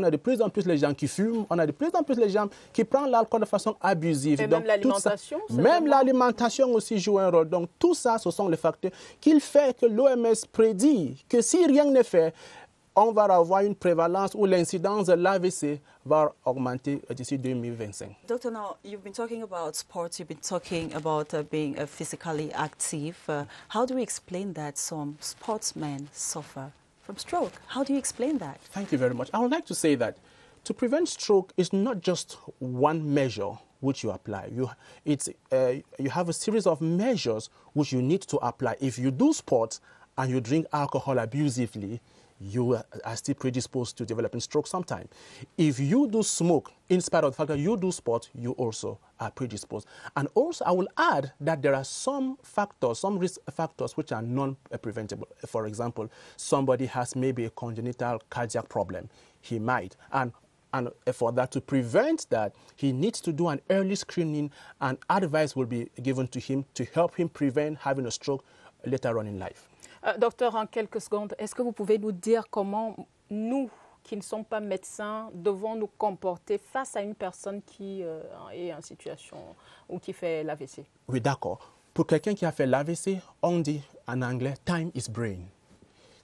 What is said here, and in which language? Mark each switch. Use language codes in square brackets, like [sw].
[fr] On a de plus en plus les gens qui fument, on a de plus en plus les gens qui prennent l'alcool de façon abusive. Et donc, même l'alimentation? Même l'alimentation aussi joue un rôle. Donc tout ça, ce sont les facteurs qui font que l'OMS prédit que si rien n'est fait, on va avoir une prévalence ou l'incidence de l'AVC va augmenter d'ici 2025. [en] Doctor, now you've been talking about sports, you've been talking about being physically active. How do we explain that some sportsmen suffer from stroke? How do you explain that? Thank you very much. I would like to say that to prevent stroke is not just one measure which you apply. You have a series of measures which you need to apply. If you do sports and you drink alcohol abusively, you are still predisposed to developing stroke sometime. If you do smoke, in spite of the fact that you do sport, you also are predisposed. And also, I will add that there are some factors, some risk factors which are non-preventable. For example, somebody has maybe a congenital cardiac problem. He might. And for that, to prevent that, he needs to do an early screening, and advice will be given to him to help him prevent having a stroke later on in life. [fr] Docteur, en quelques secondes, est-ce que vous pouvez nous dire comment nous, qui ne sommes pas médecins, devons nous comporter face à une personne qui est en situation ou qui fait l'AVC? Oui, d'accord. Pour quelqu'un qui a fait l'AVC, on dit en anglais « [en] time is brain ».